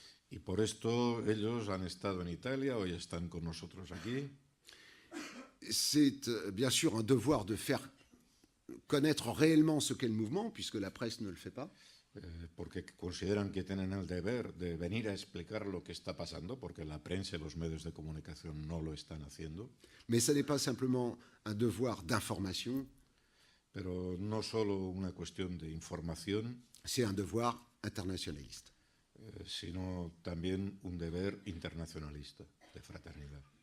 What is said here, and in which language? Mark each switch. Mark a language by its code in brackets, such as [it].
[es] Y por esto ellos han estado en Italia, hoy están con nosotros aquí. [fr] C'est bien sûr un devoir de faire connaître réellement ce qu'est le mouvement, puisque la presse ne le fait pas. [es] Porque consideran que tienen el deber de venir a explicar lo que está pasando, porque la prensa y los medios de comunicación no lo están haciendo. [fr] Mais ce n'est pas simplement un devoir d'information, [es] Pero no solo una cuestión de información, [fr] c'est un devoir internationaliste. [es] sino también un deber internacionalista, de fraternidad.